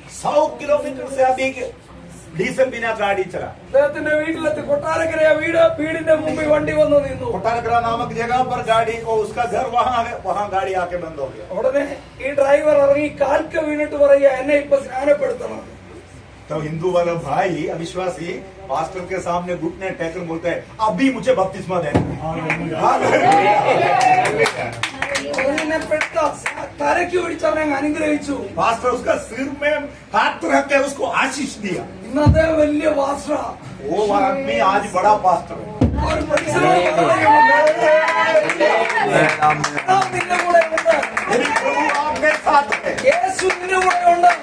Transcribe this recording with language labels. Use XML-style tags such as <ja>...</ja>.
<hi>100 kilometre से अधिक diesel बिना गाड़ी चला।</hi> <ml>അദ്ദേഹത്തിന്റെ വീട്ടിലെത്തി. കൊട്ടാരക്കര വീടിന്റെ മുമ്പിൽ വണ്ടി വന്ന് നിന്നു.</ml> <hi>कोटारकरा नामक जगह पर गाड़ी को, उसका घर वहाँ है, वहाँ गाड़ी आके बंद हो गया।</hi> <ml>ഉടനെ ഈ ഡ്രൈവർ ഇറങ്ങി കാൽക്ക വീണിട്ട് പറയുക എന്നെ ഇപ്പൊ സ്നാനപ്പെടുത്തണം.</ml> <hi>तो हिंदू वाला भाई अविश्वासी पास्टर के सामने घुटने टेककर बोलता है अभी मुझे बपतिस्मा देना।</hi> <ml>അതിനെ പെട്ട തലയ്ക്ക് പിടിച്ച് അവനെ അങ്ങ് അനുഗ്രഹിച്ചു.</ml> <hi>पास्टर उसका सिर में हाथ रख के उसको आशीष दिया।</hi> <ml>ഇന്നത്തെ വലിയ വാസ്ത്ര.</ml> <hi>वो आदमी आज बड़ा पास्टर है।</hi> <ml>ഒരു പരിസരം നിന്റെ കൂടെ ഉണ്ട്.</ml> <hi>मेरी प्रभु आपके साथ है,</hi> <ml>യേശു നിന്റെ കൂടെ ഉണ്ട്.</ml>